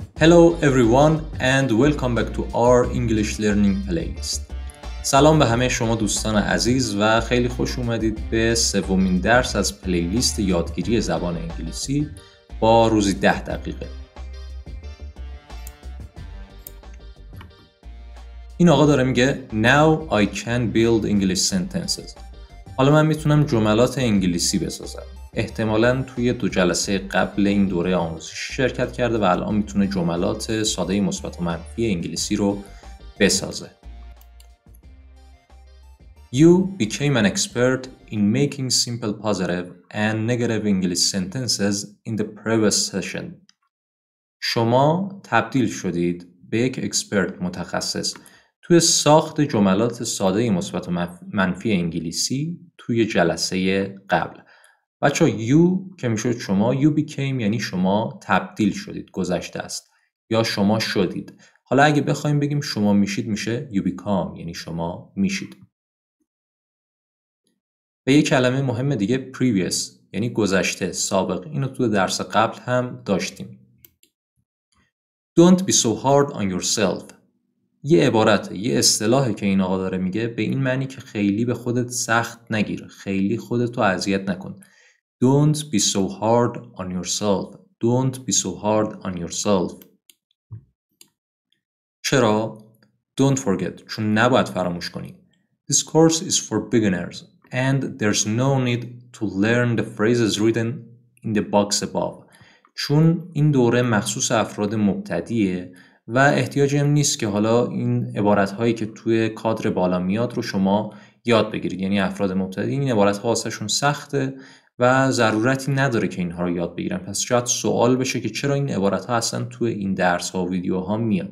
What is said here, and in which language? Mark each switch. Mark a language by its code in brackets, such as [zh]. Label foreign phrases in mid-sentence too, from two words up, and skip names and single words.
[en] Hello everyone and welcome back to our English learning playlist. [fa] سلام به همه شما دوستان عزیز و خیلی خوش اومدید به سومین درس از پلیلیست یادگیری زبان انگلیسی با روزی 10 دقیقه. این آقا داره میگه [en] Now I can build English sentences. [fa] حالا من میتونم جملات انگلیسی بسازم. احتمالاً توی 2 جلسه قبل این دوره آموزشی شرکت کرده و الان میتونه جملات ساده مثبت و منفی انگلیسی رو بسازه. [en] You became an expert in making simple positive and negative English sentences in the previous session. [fa] شما تبدیل شدید به یک اکسپرت متخصص توی ساخت جملات ساده مثبت و منفی انگلیسی توی جلسه قبل. بچه you که میشد شما [en] you became [fa] یعنی شما تبدیل شدید گذشته است یا شما شدید. حالا اگه بخوایم بگیم شما میشید میشه [en] you become [fa] یعنی شما میشید. و یک کلمه مهم دیگه previous یعنی گذشته سابق. اینو تو درس قبل هم داشتیم. [en] Don't be so hard on yourself. [fa] یه عبارته یه اصطلاحه که این آقا داره میگه به این معنی که خیلی به خودت سخت نگیر، خیلی خودتو اذیت نکن. [en] Don't be so hard on yourself. Don't be so hard on yourself. چرا؟ Don't forget. [fa] چون نباید فراموش کنی. [en] This course is for beginners and there's no need to learn the phrases written in the box above. [fa] چون این دوره مخصوص افراد مبتدیه و احتیاجی هم نیست که حالا این عبارت‌هایی که توی کادر بالا میاد رو شما یاد بگیرید. یعنی افراد مبتدی این عبارت‌ها واسهشون سخته و ضرورتی نداره که اینها رو یاد بگیرن. پس شاید سوال بشه که چرا این عبارت‌ها اصلا توی این درس‌ها و ویدیوها میاد.